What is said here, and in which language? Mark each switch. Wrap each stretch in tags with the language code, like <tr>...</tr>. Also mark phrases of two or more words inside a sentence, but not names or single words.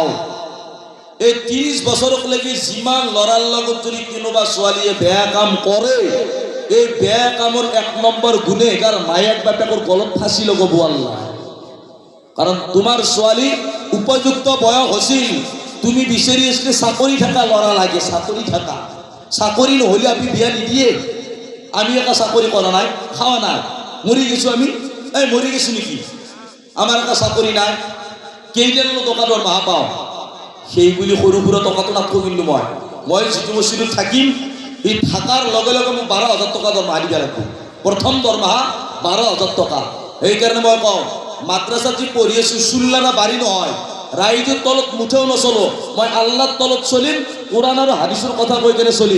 <as>এই 30 বছৰলৈকে যিমান লৰাৰ লগত যদি কোনোবা ছোৱালীয়ে বেয়া কাম কৰে, এই বেয়া কামৰ 1 নম্বৰ গুনেগাৰ মায়াক বাপেকৰ গলত ফাঁচি লগাব আল্লাহ। কাৰণ তোমাৰ ছোৱালী উপযুক্ত বয়স হৈছিল, তুমি বিচাৰি আছিলে চাকৰি থকা লৰা লাগে, চাকৰি থকা, চাকৰি নহলে আমি বিয়া নিদিয়ে। আমি এটা চাকৰি কৰা নাই, খাওয়া নাই, মৰি গেছো আমি, এই মৰি গেছো নেকি,</as> <bn>আমার একটা চাকরি নাই,</bn> <as>কেইটানো টকাটোর মাহা পাও, সেই বুলি সৰু সুৰা টকাটো নাথাকো। কিন্তু মই যিটো মছজিদত থাকিম, এই থাকাৰ লগে লগে মোক 12,000 টকা দৰমহা দিব লাগিব, প্ৰথম দৰমহা 12,000 টকা। সেইকাৰণে মই কওঁ, মাদ্ৰাছাত যি পঢ়ি আছো চুল্লানা বাৰী নহয়, ৰাইজৰ তলত মুঠেও নচলো, মই আল্লাহৰ তলত চলিম, কোরআন আৰু হাদিসৰ কথা কৈ কেনে চলিম।</as>